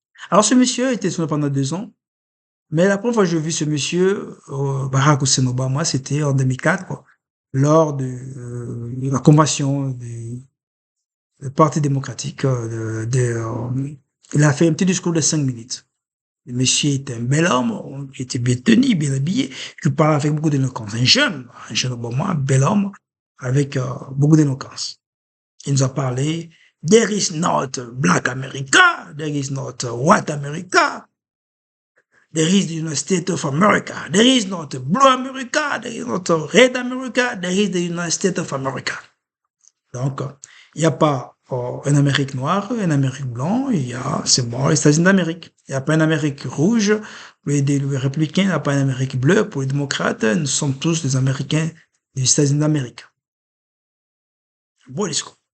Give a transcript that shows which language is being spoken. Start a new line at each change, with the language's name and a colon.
French: Alors ce monsieur était sénateur pendant 2 ans, mais la première fois que j'ai vu ce monsieur, Barack Hussein Obama, c'était en 2004, quoi, lors de la convention du Parti démocratique. Il a fait un petit discours de 5 minutes. Le monsieur était un bel homme, il était bien tenu, bien habillé, qui parlait avec beaucoup d'éloquence. Un jeune Obama, un bel homme, avec beaucoup d'éloquence. Il nous a parlé,
English: there is not black America, there is not white America, there is the United States of America, there is not blue America, there is not red America, there is the United States of America.
French: Donc, il n'y a pas une Amérique noire, une Amérique blanche, c'est bon, les États-Unis d'Amérique. Il n'y a pas une Amérique rouge, les républicains, il n'y a pas une Amérique bleue pour les démocrates, nous sommes tous des Américains des États-Unis d'Amérique. Beau discours.